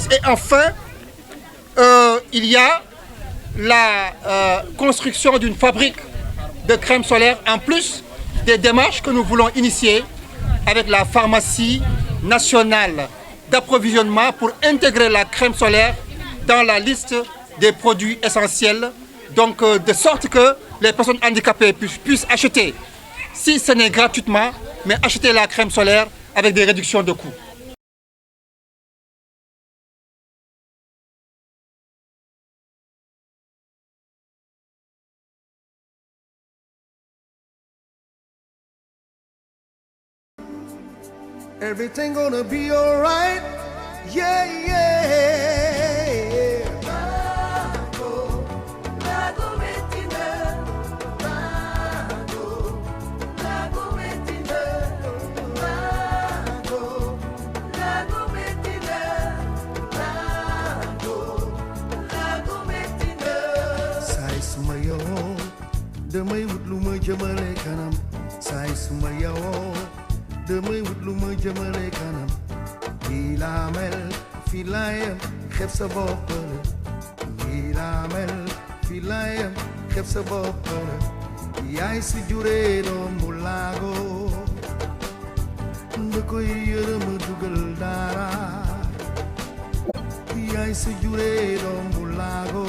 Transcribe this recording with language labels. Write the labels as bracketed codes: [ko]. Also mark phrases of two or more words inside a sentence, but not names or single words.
[fr] Et enfin, il y a la construction d'une fabrique de crème solaire, en plus des démarches que nous voulons initier avec la pharmacie nationale d'approvisionnement pour intégrer la crème solaire dans la liste des produits essentiels, donc de sorte que les personnes handicapées puissent acheter, si ce n'est gratuitement, mais acheter la crème solaire avec des réductions de coûts. [en] Everything gonna be alright, yeah, yeah. [wo] Lago, Lago Metina, Lago, Lago Metina, Lago, Lago Metina, Lago, Lago Metina. Say suma yo, damay wut lu ma jëmale kanam. Say suma yo. damay wut lu ma jëmale kanam fii laa mel fii laa yem xeeb sa bopp la fii laa mel fii laa yem xeeb sa bopp la yaay si juree doom bu laago nda koy yërëm dugal dara yaay si juree doom bu laago